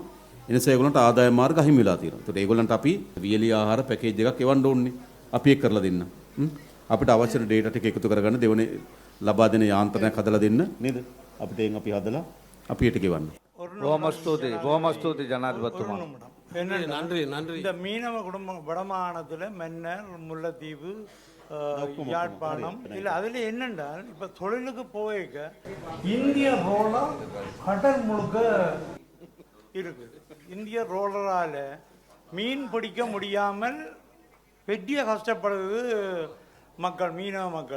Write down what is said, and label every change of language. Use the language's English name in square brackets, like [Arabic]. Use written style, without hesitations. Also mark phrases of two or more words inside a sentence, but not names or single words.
[Sinhala] ඒ නිසා ඒගොල්ලන්ට ආදායම් මාර්ග අහිමි වෙලා තියෙනවා. ඒකට ඒගොල්ලන්ට අපි වියලි ආහාර පැකේජ් එකක් එවන්න ඕනේ. අපි ඒක කරලා දෙන්න. අපිට අවශ්‍ය ඩේටා ටික එකතු කරගන්න දෙවනේ ලබා දෙන යාන්ත්‍රණයක් හදලා දෙන්න නේද? අපිට එන් අපි හදලා අපි ඊට ගෙවන්න. බොහොම ස්තුතියි ජනාධිපතිතුමා. [Tamil] நன்றி இந்த மீனவ குடும்பம் வடமாகாணத்தில் மன்னர் முல்லைத்தீவு யாழ்ப்பாணம் இல்லை அதில் என்னென்றால் இப்போ தொழிலுக்கு போயிருக்க இந்திய ரோலர் கடல் முழுக்க இருக்குது. இந்திய ரோலரால் மீன் பிடிக்க முடியாமல் பெரிய கஷ்டப்படுறது மக்கள், மீனவ மக்கள்.